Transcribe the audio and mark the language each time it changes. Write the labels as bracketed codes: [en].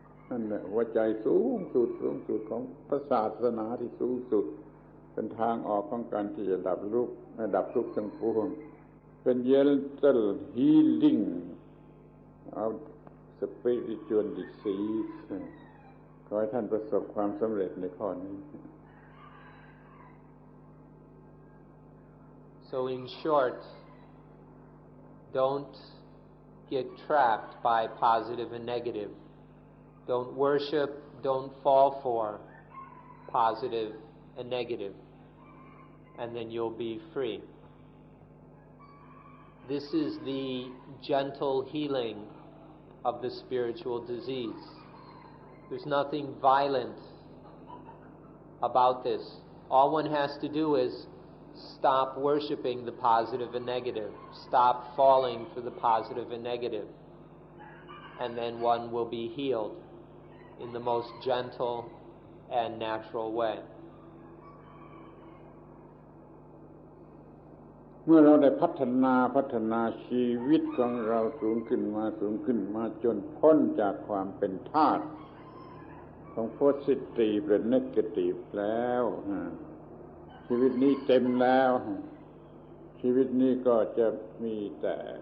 [th] นั่นแหละหัวใจสูงสุดของพระศาสนาที่สูงสุดเป็นทางออกของการที่จะดับทุกข์ทั้งปวงเป็น [en] gentle healing of spiritual disease [th] ขอให้ท่านประสบความสำเร็จในข้อนี้ [en] So in short, don't get trapped by positive and negative. Don't worship, don't fall for positive and negative, and then you'll be free. This is the gentle healing of the spiritual disease. There's nothing violent about this. All one has to do is stop worshiping the positive and negative. Stop falling for the positive and negative. And then one will be healed in the most gentle and natural way. [th] เมื่อเราได้พัฒนาชีวิตของเราสูงขึ้นมาจนพ้นจากความเป็นทาสของ positive และ negative แล้วชีวิตนี้เต็มแล้วชีวิตนี้ก็จะมีแต่